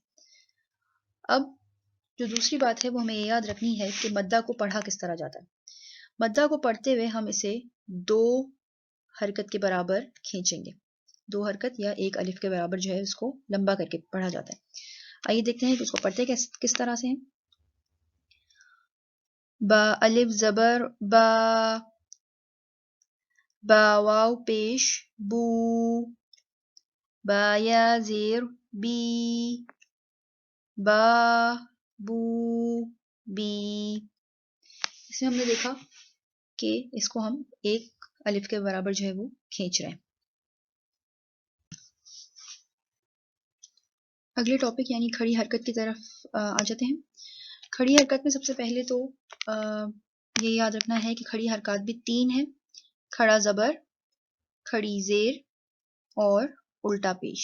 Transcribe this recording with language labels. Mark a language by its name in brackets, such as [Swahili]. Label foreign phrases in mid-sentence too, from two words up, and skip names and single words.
[Urdu] اب جو دوسری بات ہے وہ ہمیں یہ یاد رکھنی ہے کہ مدہ کو پڑھا کس طرح جاتا ہے۔ مدہ کو پڑھتے ہوئے ہم اسے 2 حرکت کے برابر کھینچیں گے۔ 2 حرکت یا 1 الف کے برابر جو ہے اس کو لمبا کر کے پڑھا جاتا ہے۔ آئیے دیکھتے ہیں کہ اس کو پڑھتے کس طرح سے ہیں۔ با الف زبر با، با واو پیش بو، با یا زیر بی، با بو بی۔ اس میں ہم نے دیکھا کہ اس کو ہم 1 الف کے برابر جو ہے وہ کھینچ رہے ہیں۔ اگلے ٹاپک یعنی کھڑی حرکت کی طرف آ جاتے ہیں۔ کھڑی حرکت میں سب سے پہلے تو یہ یاد رکھنا ہے کہ کھڑی حرکات بھی 3 ہیں: کھڑا زبر، کھڑی زیر اور الٹا پیش۔